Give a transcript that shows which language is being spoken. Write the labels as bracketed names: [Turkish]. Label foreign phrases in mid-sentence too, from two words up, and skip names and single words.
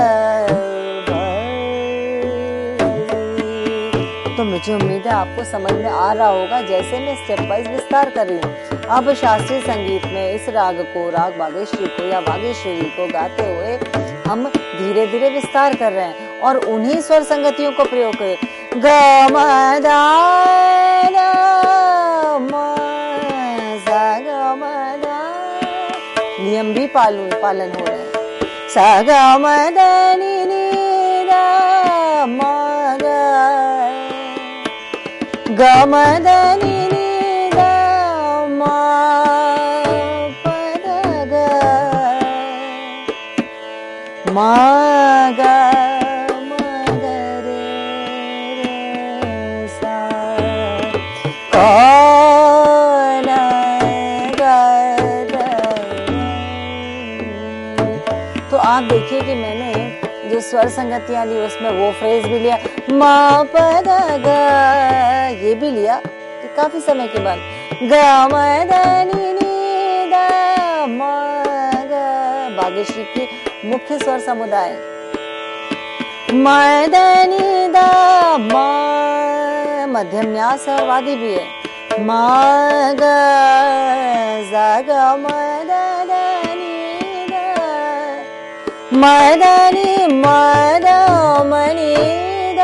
[Hindi] तो मुझे उम्मीद है आपको समझ में आ रहा होगा जैसे मैं [English] step wise [Hindi] विस्तार कर रही हूँ। अब शास्त्रीय संगीत में इस राग को, राग बागेश्वरी को या बागेश्वरी को गाते हुए हम धीरे धीरे विस्तार कर रहे हैं और उन्हीं स्वर संगतियों को प्रयोग करें। ग म द न म सा ग म द, नियम भी पालन हो रहे हैं। सा ग म द नि नि द म ग ग म द नि नि द म प द ग म ग म ग रे रे सा। कौन गत। तो आप देखिए कि मैंने जो स्वर संगतियां ली उसमें वो फ्रेज भी लिया, म प द ग, ये भी लिया कि काफी समय के बाद ग म द नि नि द म ग स्वरयष्टि की मुख्य स्वर समुदाय। मदनी दा मध्यम न्यास और वादी भी है। म ग ग मदनी दा मदनी मद मणि दा।